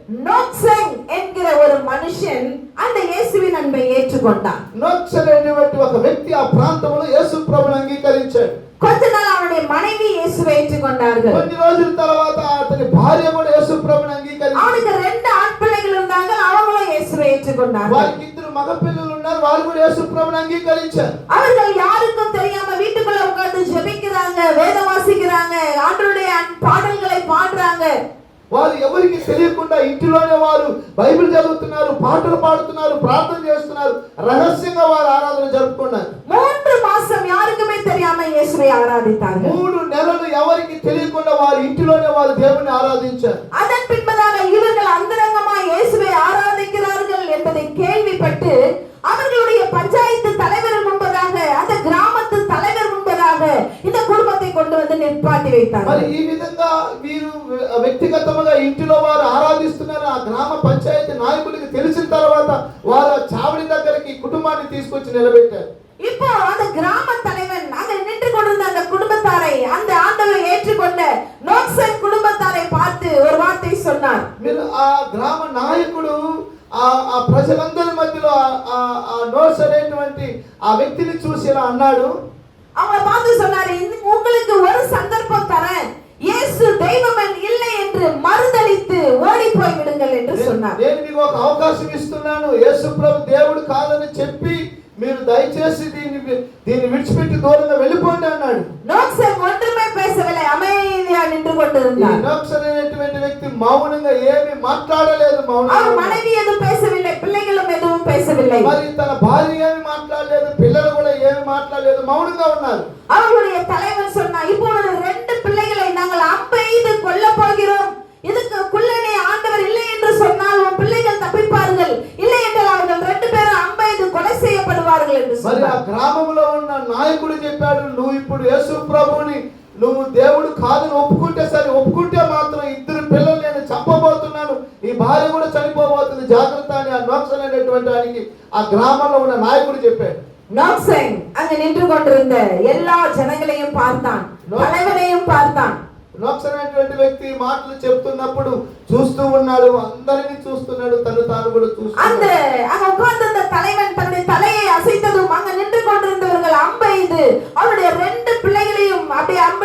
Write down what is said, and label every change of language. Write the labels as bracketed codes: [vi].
[ta] நோக்செங் என்கிற ஒரு மனுஷன் அந்த இயேசுவின் அன்பை ஏற்றுக்கொண்டான். [te] నోక్సెన్ అనేటువంటి ఒక వ్యక్తి ఆ ప్రాంతంలో యేసు ప్రభుని అంగీకరించాడు. [ta] கொஞ்ச நாள் அவனுடைய மனைவி இயேசுவை ஏற்றுக்கொண்டார்கள். [te] కొన్ని రోజుల తర్వాత అతని భార్య కూడా యేసు ప్రభుని అంగీకరించారు. [ta] அவனுக்கு 2 ஆண் பிள்ளைகள் இருந்தாங்க, அவங்களும் இயேசுவை ஏற்றுக்கொண்டார்கள். [te] వారికి 2 మగ పిల్లలు ఉన్నారు, వారు కూడా యేసు ప్రభుని అంగీకరించారు. [ta] அவர்கள் யாருக்கும் தெரியாம வீட்டுக்குள்ள உட்கார்ந்து ஜெபிக்கிறாங்க, வேதம் வாசிக்கிறாங்க, ஆண்டவருடைய பாடல்களை பாடுறாங்க. [te] వారు ఎవరికి తెలియకుండా ఇంటిలోనే వారు బైబిల్ చదువుతున్నారు, పాటలు పాడుతున్నారు, ప్రార్థన చేస్తున్నారు, రహస్యంగా వారు ఆరాధన జరుపుకున్నారు. [ta] 3 மாசம் யாருக்குமே தெரியாம இயேசுவை ஆராதித்தார்கள். [te] 3 నెలలు ఎవరికి తెలియకుండా వారు ఇంటిలోనే వారు దేవుని ఆరాధించారు. [ta] அதன் பின்பதாக இவர்கள் அந்தரங்கமாய் இயேசுவை ஆராதிக்கிறார்கள் என்பதை கேள்விப்பட்டு அவர்களுடைய பஞ்சாயத்து தலைவர் முன்பதாக, அந்த கிராமத்து தலைவர் முன்பதாக இந்த குடும்பத்தை கொண்டு வந்து நிற்பாட்டி வைத்தார்கள். [te] మరి ఈ విధంగా వీరు వ్యక్తిగతంగా ఇంటిలో వారు ఆరాధిస్తున్నారు. ఆ గ్రామ పంచాయతీ నాయకుడికి తెలిసిన తర్వాత వారు చావడి దగ్గరికి కుటుంబాన్ని తీసుకొచ్చి నిలబెట్టారు. [ta] இப்போ அந்த கிராம தலைவன் அங்க நின்று கொண்டிருந்த அந்த குடும்பத்தாரை, அந்த ஆண்டவரை ஏற்றுக்கொண்ட நோக்சென் குடும்பத்தாரை பார்த்து ஒரு வார்த்தை சொன்னார். [te] మీరు ఆ గ్రామ నాయకుడు ఆ ప్రజలందరి మధ్యలో ఆ నోస్ అనేటువంటి ఆ వ్యక్తిని చూసి ఇలా అన్నాడు. [ta] அவங்களை பார்த்து சொன்னாரு, உங்களுக்கு ஒரு சந்தர்ப்பம் தரேன், இயேசு தெய்வம் இல்லை என்று மறுதலித்து ஓடி போய் விடுங்கள் என்று சொன்னார். [te] నేను మీకు ఒక అవకాశం ఇస్తున్నాను, యేసు ప్రభు దేవుడు కాదని చెప్పి మీరు దయచేసి దీన్ని విడిచిపెట్టి దూరంగా వెళ్ళిపోండి అన్నాడు. [ta] நோக்சென் ஒன்றுமே பேசவில்லை, அமைதியா நின்று கொண்டிருந்தார். [te] నోక్సెన్ అనేటువంటి వ్యక్తి మౌనంగా ఏమీ మాట్లాడలేదు. [ta] அவர் மனைவி எதுவும் பேசவில்லை, பிள்ளைகளும் எதுவும் பேசவில்லை. [te] మరి తన భార్య ఏమీ మాట్లాడలేదు, పిల్లలు కూడా ఏమీ మాట్లాడలేదు, మౌనంగా ఉన్నారు. [ta] அவருடைய தலைவன் சொன்னார், இப்பொழுது 2 பிள்ளைகளை நாங்கள் அம்பெய்து கொல்ல போகிறோம். இதுக்கு குள்ளனே ஆண்டவர் இல்லை என்று சொன்னால் உன் பிள்ளைகள் தப்பிப்பார்கள், இல்லை என்றால் அவர்கள் 2 பேரும் அம்பெய்து கொலை செய்யப்படுவார்கள் என்று [te] మరి ఆ [ta] சொன்னார். [te] గ్రామంలో ఉన్న నాయకుడు చెప్పాడు, నువ్వు ఇప్పుడు యేసు ప్రభుని నువ్వు దేవుడు కాదని ఒప్పుకుంటే సరే, ఒప్పుకుంటే మాత్రం 2 పిల్లలు నేను చంపబోతున్నాను, ఈ భార్య కూడా చనిపోబోతుంది, జాగ్రత్త అని ఆ నోక్సెన్ అనేటువంటి వానికి ఆ గ్రామంలో ఉన్న నాయకుడు చెప్పాడు. [ta] நோக்சென் அங்க நின்று கொண்டிருந்த எல்லா ஜனங்களையும் பார்த்தான், தலைவனையும் பார்த்தான். [te] నోక్సెన్ అనేటువంటి వ్యక్తి మాటలు చెప్తున్నప్పుడు చూస్తూ ఉన్నాడు, అందరినీ చూస్తున్నాడు, తను తాను కూడా [ta] அந்த [te] చూస్తున్నాడు. [ta] அங்க உட்கார்ந்திருந்த தலைவன் தன்னுடைய தலையை அசைத்ததும் அங்க நின்று கொண்டிருந்தவர்கள் அம்பெய்து அவருடைய 2 பிள்ளைகளையும் அப்படியே